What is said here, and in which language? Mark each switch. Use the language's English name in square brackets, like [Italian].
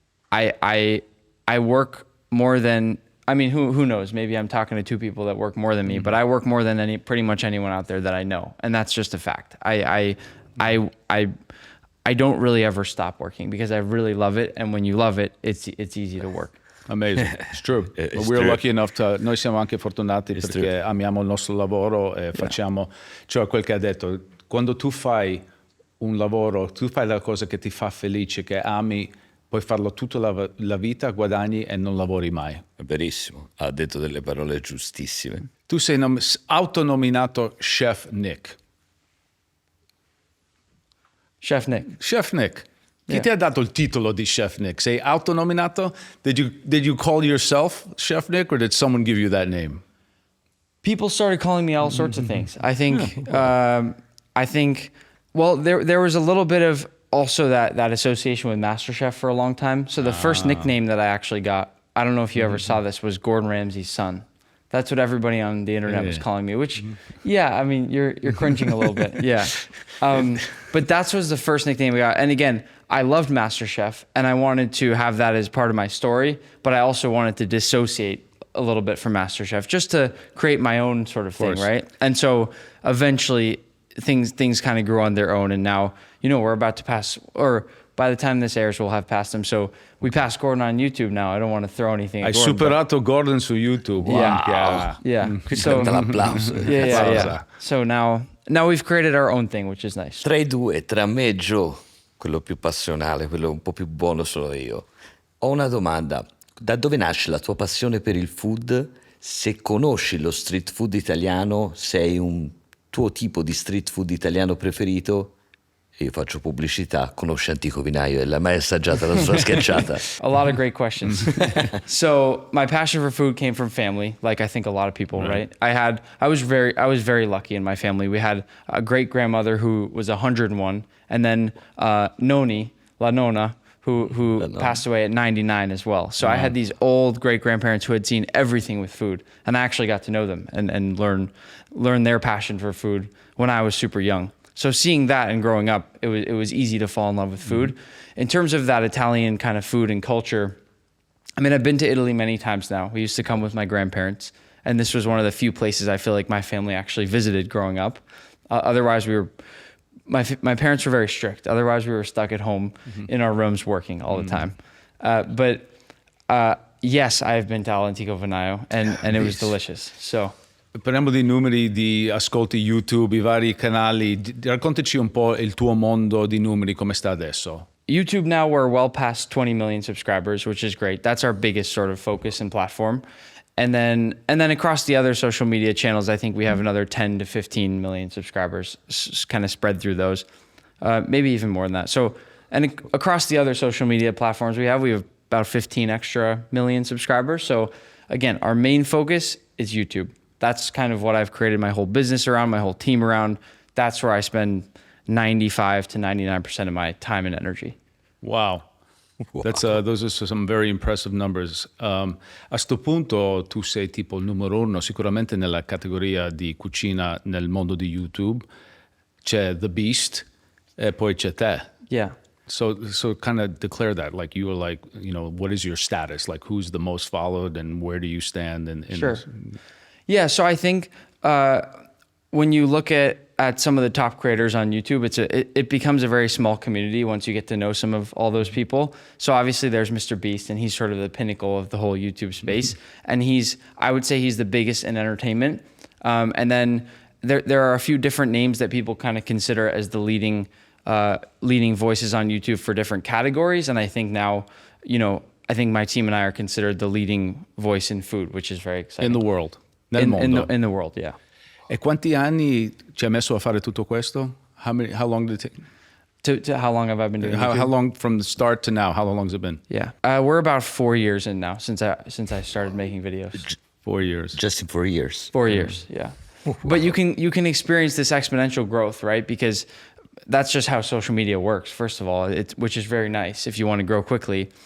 [English] And I work more than, I mean, who knows? Maybe I'm talking to two people that work more than me, but I work more than pretty much anyone out there that I know. And that's just a fact. I don't really ever stop working because I really love it. And when you love it, it's easy to work. Amazing. It's true. We're lucky enough [Italian] noi siamo anche fortunati perché amiamo il nostro lavoro e facciamo, cioè quel che ha detto, quando tu fai un lavoro, tu fai la cosa che ti fa felice, che ami, puoi farlo tutta la vita, guadagni e non lavori mai. È verissimo, ha detto delle parole giustissime. Tu sei autonominato Chef Nick. Chef Nick. Chef Nick. Chi ti ha dato il titolo di Chef Nick? Sei autonominato? [English] Did you call yourself Chef Nick, or did someone give you that name? People started calling me all sorts of things. I think, well, there was a little bit of also that association with MasterChef for a long time. So the first nickname that I actually got, I don't know if you ever saw this, was Gordon Ramsay's son. That's what everybody on the internet was calling me, which, yeah, I mean, you're cringing a little bit. Yeah. But that was the first nickname we got. And again, I loved MasterChef and I wanted to have that as part of my story, but I also wanted to dissociate a little bit from MasterChef just to create my own sort of thing, right? And so eventually things kind of grew on their own. And now, we're about to pass, or by the time this airs, we'll have passed them. So we passed Gordon on YouTube now. I don't want to throw anything at [Italian] Hai [English] Gordon. [Italian] superato Gordon su YouTube. [English] Yeah. [Italian] Questo è l'applauso. [English] Yeah. So now we've created our own thing, which is nice. [Italian] Tra i due, tra me e Joe, quello più passionale, quello un po' più buono sono io. Ho una domanda. Da dove nasce la tua passione per il food? Se conosci lo street food italiano, sei un tuo tipo di street food italiano preferito? E io faccio pubblicità, conosce Antico Vinaio e l'ha mai assaggiata la sua schiacciata? [English] A lot of great questions. So my passion for food came from family, like I think a lot of people, right? I was very lucky in my family. We had a great grandmother who was 101, and then Noni, La Nonna, who passed away at 99 as well. So I had these old great grandparents who had seen everything with food, and I actually got to know them and learn their passion for food when I was super young. So seeing that and growing up, it was easy to fall in love with food. In terms of that Italian kind of food and culture, I mean, I've been to Italy many times now. We used to come with my grandparents, and this was one of the few places I feel like my family actually visited growing up. Otherwise, my parents were very strict. Otherwise, we were stuck at home in our rooms working all the time. But yes, I've been to All'Antico Vinaio, and it was delicious. So. [Italian] Parliamo di numeri di ascolti YouTube, i vari canali. Raccontaci un po' il tuo mondo di numeri, come sta adesso. [English] YouTube now, we're well past 20 million subscribers, which is great. That's our biggest sort of focus and platform. And then across the other social media channels, I think we have another 10 to 15 million subscribers kind of spread through those, maybe even more than that. So, and across the other social media platforms we have about 15 extra million subscribers. So again, our main focus is YouTube. That's kind of what I've created my whole business around, my whole team around. That's where I spend 95 to 99% of my time and energy. Wow. Those are some very impressive numbers. [Italian] A sto punto tu sei tipo il numero uno sicuramente nella categoria di cucina nel mondo di YouTube. C'è The Beast e poi c'è te. [English] Yeah. So kind of declare that, like you were like, what is your status? Like who's the most followed and where do you stand? Sure. Yeah, so I think when you look at some of the top creators on YouTube, it becomes a very small community once you get to know some of all those people. So obviously there's Mr. Beast, and he's sort of the pinnacle of the whole YouTube space. And I would say he's the biggest in entertainment. And then there are a few different names that people kind of consider as the leading voices on YouTube for different categories. And I think now, I think my team and I are considered the leading voice in food, which is very exciting. In the world. [Italian] Nel mondo. [English] In the world, yeah. [Italian] E quanti anni ci hai messo a fare tutto questo? [English] How long did it take? To how long have I been doing YouTube? How long from the start to now? How long has it been? Yeah. We're about 4 years in now since I started making videos. 4 years. Just in 4 years. 4 years, yeah. But you can experience this exponential growth, right? Because that's just how social media works, first of all, which is very nice if you want to grow quickly.